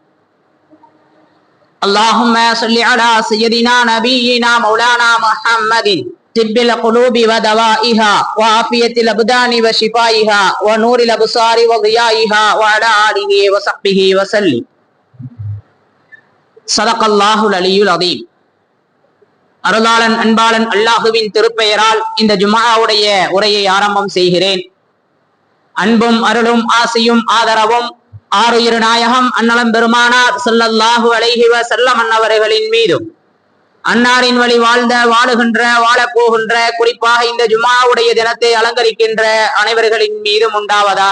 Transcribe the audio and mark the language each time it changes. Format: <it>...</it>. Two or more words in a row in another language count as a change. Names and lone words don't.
<ar>اللهم صل على سيدنا نبينا مولانا محمد طب القلوب ودوائها وعافية الأبدان وشفائها ونور الأبصار وضيائها وعلى آله وصحبه وسلم. صدق الله العلي العظيم.</ar> <ta>அருளாளன் அன்பாளன் அல்லாஹுவின் திருப்பெயரால் இந்த ஜும்ஆவுடைய உரையை ஆரம்பம் செய்கிறேன். அன்பும் அருளும் ஆசையும் ஆதரவும் ஆருயிர் நாயகம் அன்னலம் பெருமானார்</ta> <ar>صلى الله عليه وسلم</ar> <ta>அன்னவர்களின் மீதும் அன்னாரின் வழி வாழ்ந்த வாழுகின்ற வாழப்போகின்ற குறிப்பாக இந்த ஜும்ஆவுடைய தினத்தை அலங்கரிக்கின்ற அனைவர்களின் மீதும் உண்டாவதாக.</ta>